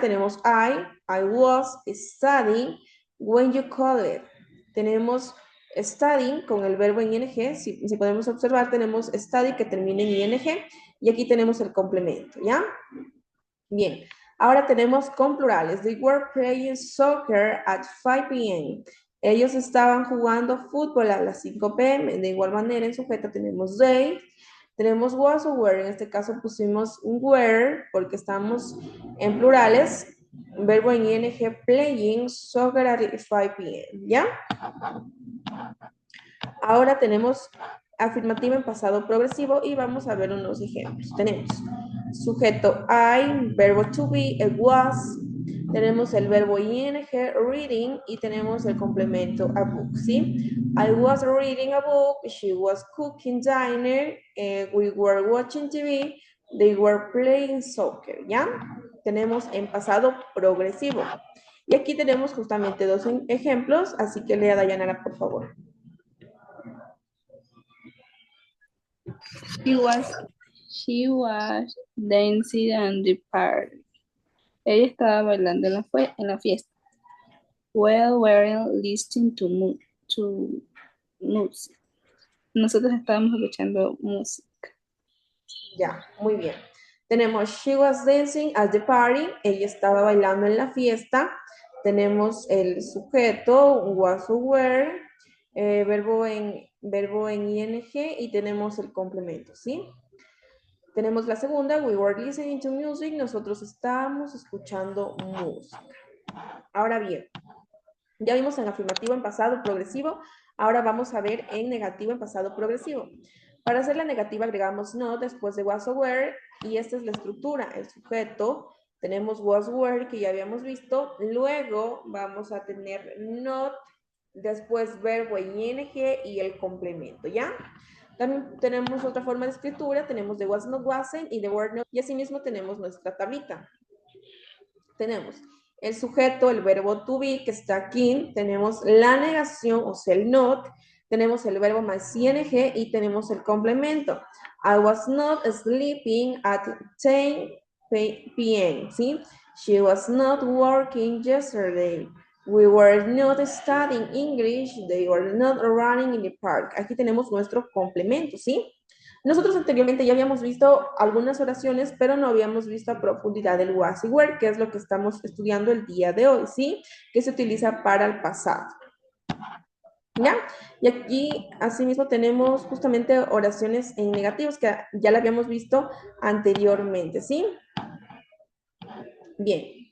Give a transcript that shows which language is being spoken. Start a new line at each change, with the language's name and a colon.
Spanish: Tenemos
English: I was studying when you call it.
Spanish: Tenemos studying con el verbo en ing. Si podemos observar, tenemos study que termina en ing. Y aquí tenemos el complemento, ¿ya? Bien, ahora tenemos con plurales.
English: They were playing soccer at 5 p.m.
Spanish: Ellos estaban jugando fútbol a las 5 p.m. De igual manera, en sujeto tenemos they, tenemos was o were. En este caso pusimos were porque estamos en plurales. Verbo en ing,
English: playing soccer at 5 p.m.
Spanish: ¿Ya? Ahora tenemos afirmativa en pasado progresivo y vamos a ver unos ejemplos. Tenemos sujeto I, verbo to be, el was, tenemos el verbo ing, reading, y tenemos el complemento a book, ¿sí?
English: I was reading a book, she was cooking dinner, we were watching TV, they were playing soccer, ¿ya?
Spanish: Tenemos en pasado progresivo. Y aquí tenemos justamente dos ejemplos, así que lea Dayanara, por favor.
English: She was, she was dancing at the party.
Spanish: Ella estaba bailando en la fiesta.
English: Well, we're listening to music.
Spanish: Nosotros estábamos escuchando música. Ya, muy bien. Tenemos
English: she was dancing at the party.
Spanish: Ella estaba bailando en la fiesta. Tenemos el sujeto, was or were, verbo en ing y tenemos el complemento, ¿sí? Tenemos la segunda,
English: we were listening to music.
Spanish: Nosotros estábamos escuchando música. Ahora bien, ya vimos en afirmativo en pasado progresivo, ahora vamos a ver en negativo en pasado progresivo. Para hacer la negativa agregamos not después de was o were y esta es la estructura, el sujeto, tenemos was were que ya habíamos visto, luego vamos a tener not, después verbo en ing y el complemento, ¿ya? También tenemos otra forma de escritura, tenemos de was not wasn't y de were not y asimismo tenemos nuestra tablita. Tenemos el sujeto, el verbo to be, que está aquí, tenemos la negación, o sea, el not, tenemos el verbo más ing y tenemos el complemento.
English: I was not sleeping at 10 p.m., ¿sí? She was not working yesterday. We were not studying English. They were not running in the park.
Spanish: Aquí tenemos nuestro complemento, ¿sí? Nosotros anteriormente ya habíamos visto algunas oraciones, pero no habíamos visto a profundidad el was y were, que es lo que estamos estudiando el día de hoy, ¿sí? Que se utiliza para el pasado. ¿Ya? Y aquí, asimismo, tenemos justamente oraciones en negativos, que ya la habíamos visto anteriormente, ¿sí? Bien.